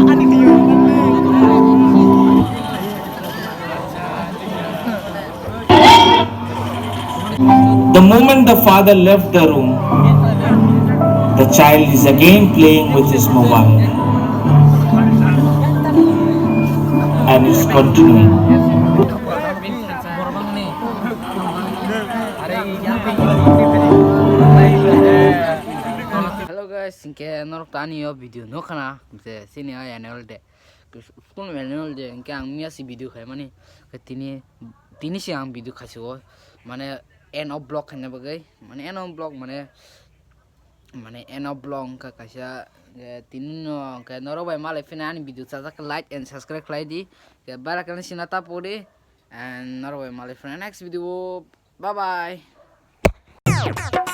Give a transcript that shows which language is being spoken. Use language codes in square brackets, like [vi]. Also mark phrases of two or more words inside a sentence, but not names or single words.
[en] The moment the father left the room, the child is again playing with his mobile and is continuing. Hello guys, [trp] singke norok tani yo video no kana se sini ay [en] annual day. School annual day [trp] singke ang mia si video khay mani tini si ang video khasi ho mane [en] end of block [trp] khane bagai mane [en] end of block [trp] mane [en] end of block [trp] ka kasya tin no ka norok bai male finan video sa [en] like and subscribe [trp] khlai di ke bara kan sinata pore and norok bai male finan [en] next video. Bye bye.